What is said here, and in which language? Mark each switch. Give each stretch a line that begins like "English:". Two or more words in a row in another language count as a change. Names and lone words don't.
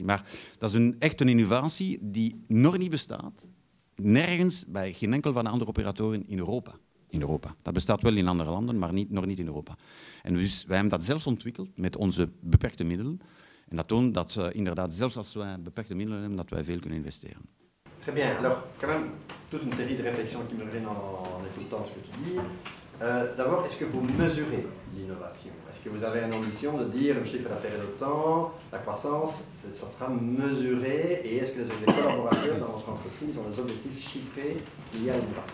Dutch: Maar dat is echt een innovatie die nog niet bestaat, nergens bij geen enkel van de andere operatoren in Europa. Dat bestaat wel in andere landen, maar nog niet in Europa. En dus wij hebben dat zelfs ontwikkeld met onze beperkte middelen. En dat toont dat inderdaad, zelfs als wij beperkte middelen hebben, dat wij veel kunnen investeren.
French: Très bien. Alors, quand même, toute une série de réflexions qui me reviennent en écoutant ce que tu dis. D'abord, est-ce que vous mesurez l'innovation? Est-ce que vous avez une ambition de dire le chiffre d'affaires est de temps, la croissance, ça sera mesuré, et est-ce que les collaborateurs dans votre entreprise ont des objectifs chiffrés liés à l'innovation?